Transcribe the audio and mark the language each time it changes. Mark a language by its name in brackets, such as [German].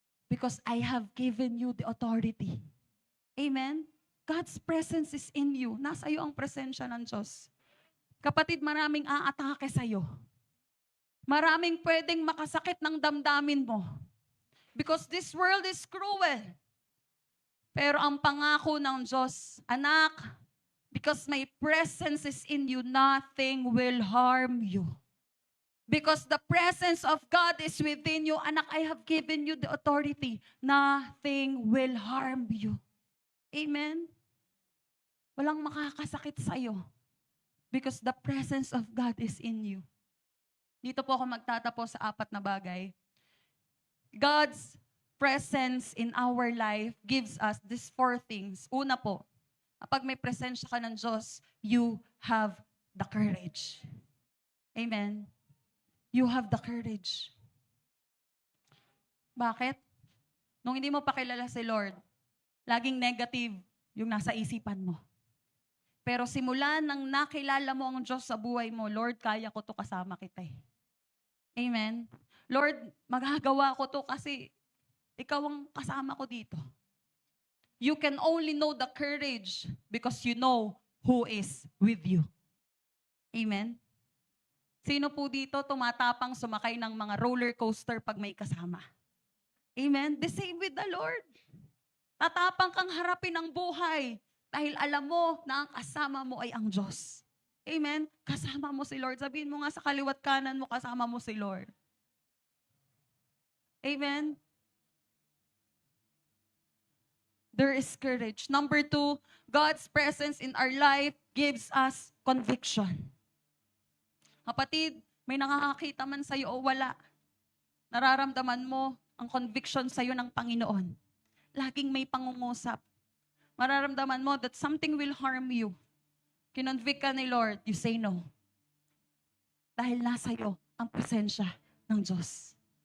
[English] Because I have given you the authority. Amen? God's presence is in you. [Filipino] Nasa iyo ang presensya ng Diyos. Kapatid, maraming aatake sa iyo. Maraming pwedeng makasakit ng damdamin mo. [English] Because this world is cruel. [Filipino] Pero ang pangako ng Diyos, anak, [English] because my presence is in you, nothing will harm you. Because the presence of God is within you, anak, I have given you the authority. Nothing will harm you. Amen? [Filipino] Walang makakasakit sa iyo. [English] Because the presence of God is in you. [Filipino] Dito po ako magtatapos sa 4 na bagay. [English] God's presence in our life gives us these 4 things. [Filipino] Una po, kapag may presensya ka ng Diyos, [English] you have the courage. [Filipino] Amen? [English] You have the courage. [Filipino] Bakit? Nung hindi mo pa kilala si Lord, laging negative yung nasa isipan mo. Pero simula nang nakilala mo ang Diyos sa buhay mo, Lord, kaya ko to kasama kita eh. Amen? Lord, magagawa ko to kasi ikaw ang kasama ko dito. [English] You can only know the courage because you know who is with you. Amen? [Filipino] Sino po dito tumatapang sumakay ng mga roller coaster pag may kasama? Amen? [English] The same with the Lord. [Filipino] Tatapang kang harapin ang buhay dahil alam mo na ang kasama mo ay ang Diyos. Amen? Kasama mo si Lord. Sabihin mo nga sa kaliwat kanan mo, kasama mo si Lord. [English] Amen? There is courage. Number 2, God's presence in our life gives us conviction. [Filipino] Kapatid, may nakakakita man sa'yo o wala, nararamdaman mo ang conviction sa'yo ng Panginoon. Laging may pangungusap. Mararamdaman mo [English] that something will harm you. [Filipino] Kinonvict ka ni Lord, [English] you say no. [Filipino] Dahil nasa iyo ang presensya ng Diyos.